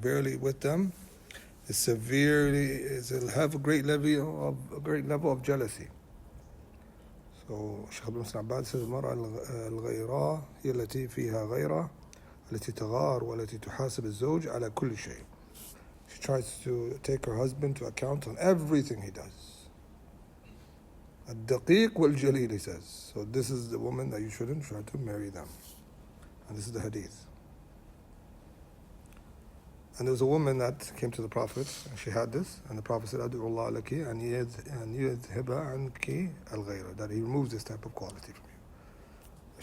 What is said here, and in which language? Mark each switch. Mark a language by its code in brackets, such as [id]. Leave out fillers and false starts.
[en] Barely with them it'll have a great level of jealousy. So Shaykh Ibn Abbas says [ar] المرأة الغيراء هي التي فيها غيرة التي تغار والتي تحاسب الزوج على كل شيء. [en] She tries to take her husband to account on everything he does. [ar] الدقيق والجليل, [en] he says. So this is the woman that you shouldn't try to marry them. And this is the hadith. And there was a woman that came to the Prophet, and she had this, and the Prophet said, [ar] أدعو الله لك أن يذهب عنك الغيرة, [en] that he removes this type of quality from you.